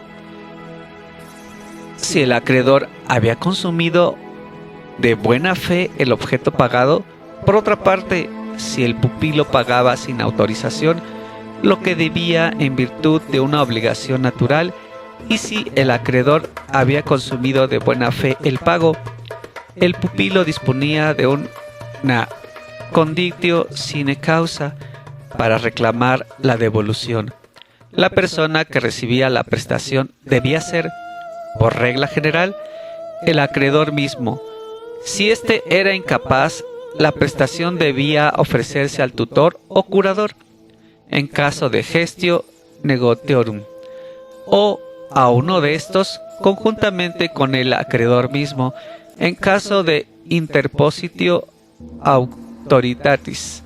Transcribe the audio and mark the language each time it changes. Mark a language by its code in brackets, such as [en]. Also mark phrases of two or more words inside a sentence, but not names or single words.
[es] Si el acreedor había consumido de buena fe el objeto pagado, por otra parte, si el pupilo pagaba sin autorización lo que debía en virtud de una obligación natural, y si el acreedor había consumido de buena fe el pago, el pupilo disponía de una [la] conditio sine causa [es] para reclamar la devolución. La persona que recibía la prestación debía ser, por regla general, el acreedor mismo. Si éste era incapaz, la prestación debía ofrecerse al tutor o curador, en caso de [la] gestio negotiorum, [es] o a uno de estos conjuntamente con el acreedor mismo, en caso de [la] interpositio auctoritatis.